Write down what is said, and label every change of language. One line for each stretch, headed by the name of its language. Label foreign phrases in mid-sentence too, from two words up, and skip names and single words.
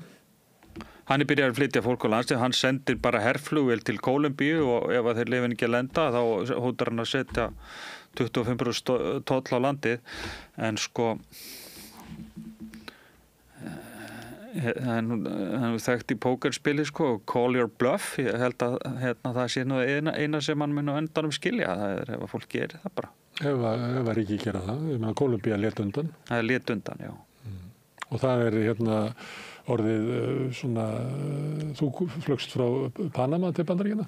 Icelandic: Hann byrjað að flytja fólk úr landi, hann sendir bara herflugvél til Kólumbíu og ef að þeir leyfa ekki að lenda þá hótar hann að setja 25% toll á landið, en sko hann þekkt í pókerspili sko,
English: call your bluff,
Icelandic: ég held að það sé nú eina sem hann mun á endanum skilja, það ef að fólk gerir það bara. Ef að ríki gera það, ég meina Kólumbía lét undan. Það lét undan, já. Og það orðið svona, þú flugst frá Panama til Bandaríkjanna?